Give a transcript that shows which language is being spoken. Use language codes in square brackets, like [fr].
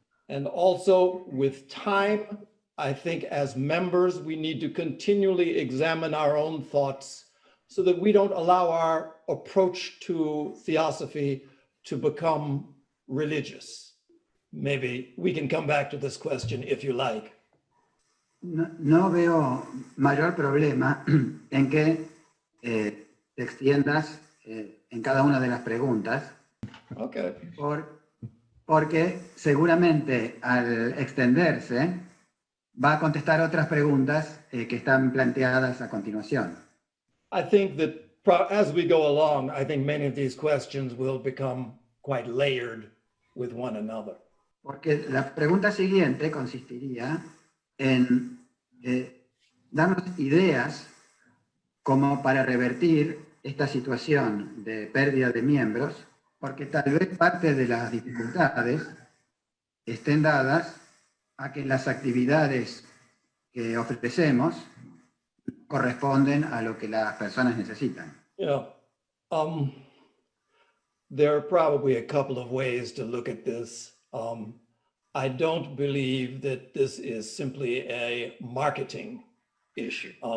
[en] And also with time, I think as members, we need to continually examine our own thoughts so that we don't allow our approach to theosophy to become religious. Maybe we can come back to this question if you like. [es] No veo mayor problema en que te extiendas en cada una de las preguntas. [en] Okay. [es] Porque seguramente al extenderse va a contestar otras preguntas que están planteadas a continuación. [en] I think that as we go along, I think many of these questions will become quite layered with one another. [es] Porque la pregunta siguiente consistiría en darnos ideas como para revertir esta situación de pérdida de miembros, porque tal vez parte de las dificultades estén dadas a que las actividades que ofrecemos corresponden a lo que las personas necesitan. [en] Yeah. There are probably a couple of ways to look at this. I don't believe that this is simply a marketing issue.